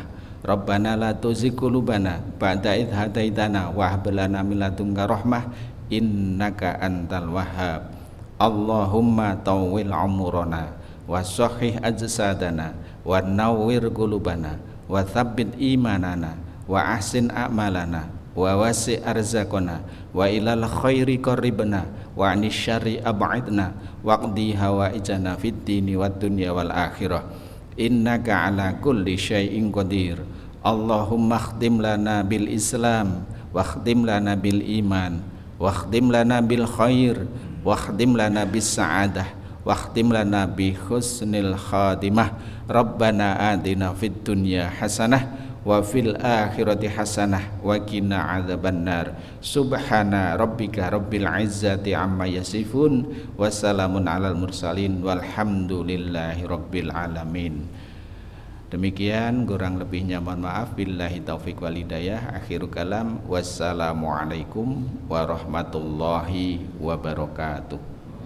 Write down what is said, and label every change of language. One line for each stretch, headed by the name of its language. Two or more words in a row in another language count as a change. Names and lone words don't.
Arabic: ربنا لا تزغ قلوبنا بعد إذ هديتنا وهب لنا من لدنك رحمة إنك أنت الوهاب. اللهم طول عمرنا وصحح أجسادنا ونور قلوبنا وثبت إيماننا وأحسن أعمالنا ووسع أرزاقنا وإلى الخير قربنا وعن الشر أبعدنا واقض حوائجنا في الدين والدنيا والآخرة إنك على كل شيء قدير. اللهم اختم لنا بالإسلام واختم لنا بالإيمان واختم لنا بالخير واختم لنا بالسعادة واختم لنا بحسن الخاتمة. ربنا آتنا في الدنيا حسنة وفي الآخرة حسنة وقنا عذاب النار. سبحان ربك رب العزة عما يصفون وسلام على المرسلين والحمد لله رب العالمين.
Indonesian: Demikian, kurang lebihnya mohon maaf.
Arabic: بالله التوفيق والهداية. آخر الكلام, والسلام عليكم ورحمة الله وبركاته.